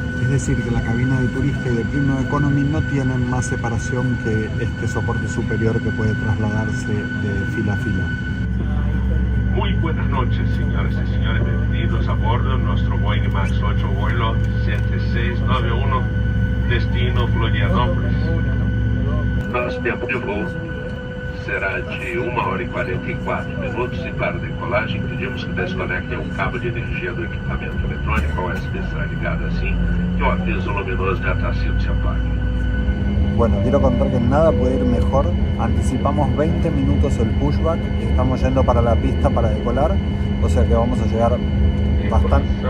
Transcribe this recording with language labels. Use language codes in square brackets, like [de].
[es] Es decir, que la cabina de turista y de Premium Economy no tienen más separación que este soporte superior que puede trasladarse de fila a fila. Muy buenas noches, señores y señores. Bienvenidos a bordo de nuestro Boeing MAX 8 vuelo 7691, destino Florianópolis. [pt] Nosso tempo de voo será de 1 hora e 44 minutos e para a decolagem pedimos que desconectem o cabo de energia do equipamento eletrônico. O USB será ligado assim que o aviso luminoso de atração se apague. [es] Bueno, quiero contar que nada puede ir mejor. Anticipamos 20 minutos el pushback y estamos yendo para la pista para decolar, o sea que vamos a llegar bastante.